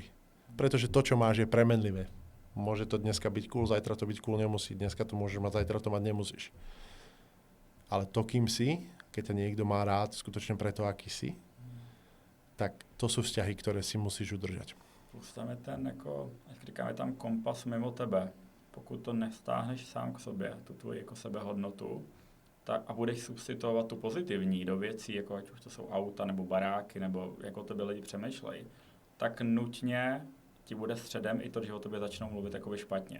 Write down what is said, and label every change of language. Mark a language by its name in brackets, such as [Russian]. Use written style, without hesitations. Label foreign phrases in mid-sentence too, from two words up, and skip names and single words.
[Slovak] Pretože to, čo máš, je premenlivé. Môže to dneska byť cool, zajtra to byť cool nemusí. Dneska to môžeš mať, zajtra to mať nemusíš. Ale to, kým si, keď ťa niekto má rád skutočne preto, aký si, tak to sú vzťahy, ktoré si musíš udržať. [Czech] Plus tam je ten, jako, jak říkáme, tam kompas mimo tebe. Pokud to nestáhneš sám k sobě, tu tvoji jako sebehodnotu, tak, a budeš substituovat tu pozitivní do věcí, jako ať už to jsou auta nebo baráky, nebo jak o tebe lidi přemýšlejí, tak nutně ti bude středem i to, že o tobě začnou mluvit jakoby špatně.